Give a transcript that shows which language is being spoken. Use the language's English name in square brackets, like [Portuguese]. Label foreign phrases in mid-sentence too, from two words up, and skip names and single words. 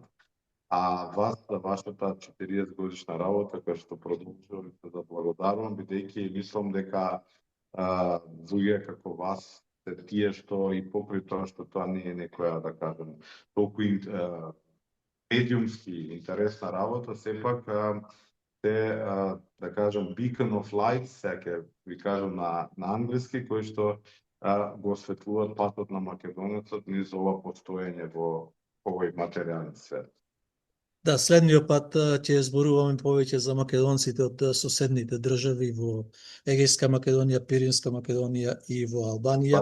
[Macedonian] А вас за вашата 40 годишна работа, која што продолжувате, да благодарувам, бидејќи мислам дека луѓе како вас се тие што и покрај тоа што тоа не е некоја, да кажем, толку медиумски интересна работа, сепак те, да кажем, [English] beacon of light, [Macedonian] ќе ви кажам на англиски, кои што го осветлуват патот на македонецот низ ова постоење во овој материјален свет. Да, следниот пат ќе зборуваме повеќе за македонците од соседните држави во Егејска Македонија, Пиринска Македонија и во Албанија.